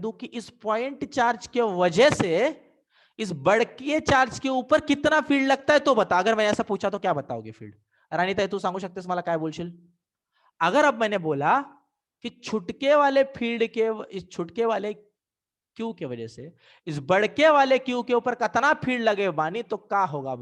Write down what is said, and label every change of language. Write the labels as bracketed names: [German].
[Hindi] दूं, कि इस पॉइंट चार्ज के वजह से इस बड़के चार्ज के ऊपर कितना फील्ड लगता है, तो बता। अगर मैंने ऐसा पूछा तो क्या बताओगे फील्ड? [Marathi] रानी ताई तू सांगू शकतेस मला काय बोलशील? [Hindi] अगर अब मैंने बोला कि छुटके वाले फील्ड के, इस छुटके वाले क्यू के वजह से इस बड़के वाले क्यू के ऊपर कितना फील्ड लगे बानी, तो क्या होगा?